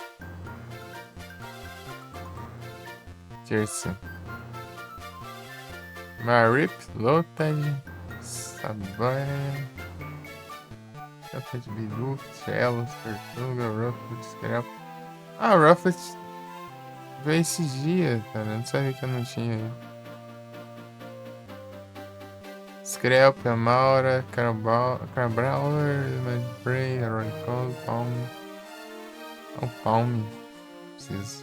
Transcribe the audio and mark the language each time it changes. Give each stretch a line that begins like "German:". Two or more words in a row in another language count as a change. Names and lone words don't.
Portuguese: Terça. Marip, Lotad. Saban. Rufflet, Bilu, Shellos, Tortuga, Rufflet, Scrap. Ah, Rufflet veio esses dias, cara. Não sabia que eu não tinha aí. Scrap, Amaura, Carabrawler, Madbray, Aronicol, Palm. É o Palm. Preciso.